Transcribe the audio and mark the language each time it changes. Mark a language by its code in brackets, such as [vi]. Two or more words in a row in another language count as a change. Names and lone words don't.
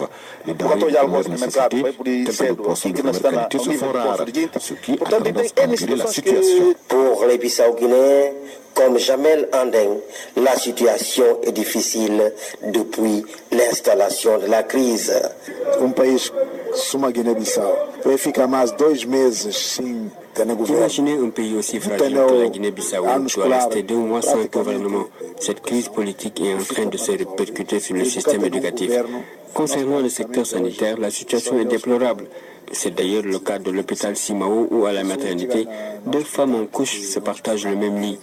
[fr] Les denrées de première nécessité, telles que le poisson de première qualité, se font rares, ce qui a tendance à empirer la situation. Pour les Bissau-Guinéens, comme Jamel Andeng, la situation est difficile depuis l'installation de la crise. [pt] Um país como a Guiné-Bissau vai ficar mais 2 meses sem ter governo. [fr] Imaginez un pays aussi fragile que la Guinée-Bissau doit rester 2 mois sans gouvernement. Cette crise politique est en train de se répercuter sur le système éducatif. Concernant le secteur sanitaire, la situation est déplorable. C'est d'ailleurs le cas de l'hôpital Simao où à la maternité, 2 femmes en couche se partagent le même lit.